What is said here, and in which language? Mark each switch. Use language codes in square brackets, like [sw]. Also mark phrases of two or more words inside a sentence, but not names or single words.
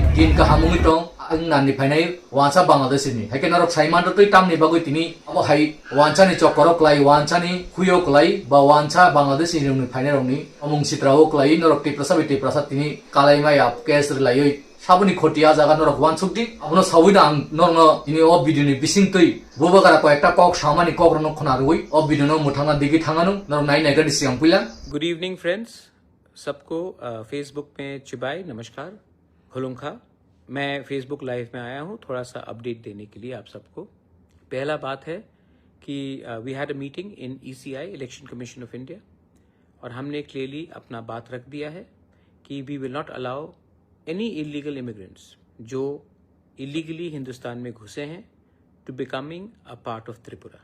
[trp] din ka hamungi tong angnan ni phainai wancha bangladesh ni hakenarok saiman to tui tamni bagoi tini abo hai wancha ni chokorok lai wancha ni khuyok lai ba wancha bangladesh ni phainai rongni amung sitrao klai norok tipra prasad tini kalai mai ap gas lai saboni khotia jaga norok wansukti abono sawina ang norno ini o video ni bising tui bubagara ko ekta kok samani kok rono khona roi o video no muthanga digi thanganu nor nai nai ga disiang puila. [en] Good evening friends, [hi] सबको फेसबुक में [trp] चिबाई नमस्कार खुलुंखा। [hi] मैं फेसबुक लाइव में आया हूँ थोड़ा सा अपडेट देने के लिए आप सबको। पहला बात है कि [en] We had a meeting in [hi] ECI इलेक्शन कमीशन ऑफ इंडिया और हमने क्लियरली अपना बात रख दिया है कि [en] We will not allow any illegal immigrants [hi] जो इलीगली हिंदुस्तान में घुसे हैं [en] to becoming a part of [hi] त्रिपुरा।